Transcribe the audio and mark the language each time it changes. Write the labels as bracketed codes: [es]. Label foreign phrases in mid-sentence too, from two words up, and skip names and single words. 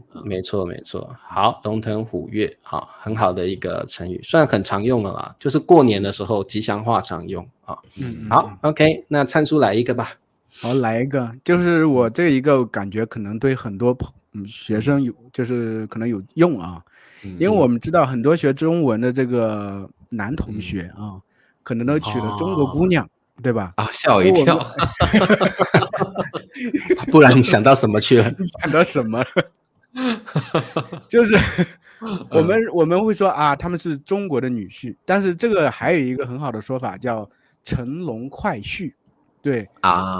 [zh] 沒錯沒錯，好，龍騰虎躍，好，很好的一個成語，雖然很常用了啦，就是過年的時候吉祥話常用好 ，OK， 那燦叔來一個吧。好，來一個，就是我這一個感覺可能對很多學生就是可能有用因為我們知道很多學中文的這個男同學可能都娶了中國姑娘，對吧？嚇我一跳，不然你想到什麼去了？想到什麼？就是我們會說他們是中國的女婿，但是這個還有一個很好的說法叫乘龍快婿。对啊，